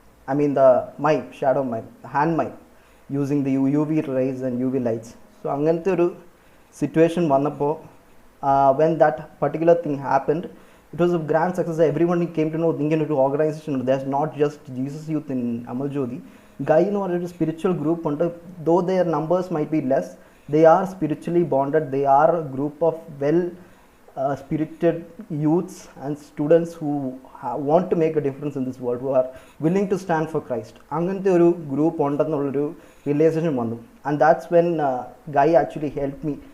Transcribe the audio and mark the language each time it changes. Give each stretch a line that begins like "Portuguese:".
English: I mean the mime, shadow mime, hand mime, using the UV rays and UV lights. So
Malayalam: അങ്ങനത്തെ ഒരു situation വന്നപ്പോൾ,
English: when that particular thing happened, it was a grand success. Everyone came to know
Malayalam: ഇങ്ങനെ ഒരു organisation ഉണ്ട്.
English: There's not just Jesus Youth in Amal Jyoti.
Malayalam: Guy എന്ന് പറഞ്ഞൊരു spiritual group ഉണ്ട്.
English: Though their numbers might be less, they are spiritually bonded. They are a group of spirited youths and students who want to make a difference in this world, who are willing to stand for Christ.
Malayalam: അങ്ങനത്തെ ഒരു group ഉണ്ടെന്നുള്ളൊരു realisation വന്നു.
English: And that's when Guy actually helped me.